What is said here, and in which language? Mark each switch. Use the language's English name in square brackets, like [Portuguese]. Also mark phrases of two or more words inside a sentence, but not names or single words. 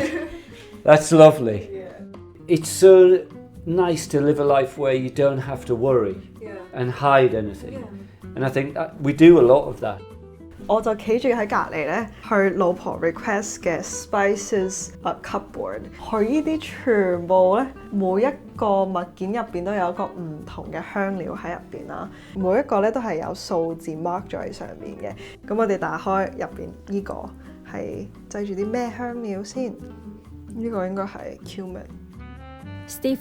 [English] That's lovely." It's so nice to live a life where you don't have to worry and hide anything, and I think that we do a lot of that. [Cantonese] 我就企住喺隔離咧，去老婆 request 嘅 [English] spices cupboard， [Cantonese] 佢呢啲全部咧，每一個物件入邊都有一個唔同嘅香料喺入邊啦，每一個咧都係有數字 mark 咗喺上面嘅。咁我哋打開入邊呢個係製住啲咩香料先？呢個應該係 cumin。Steve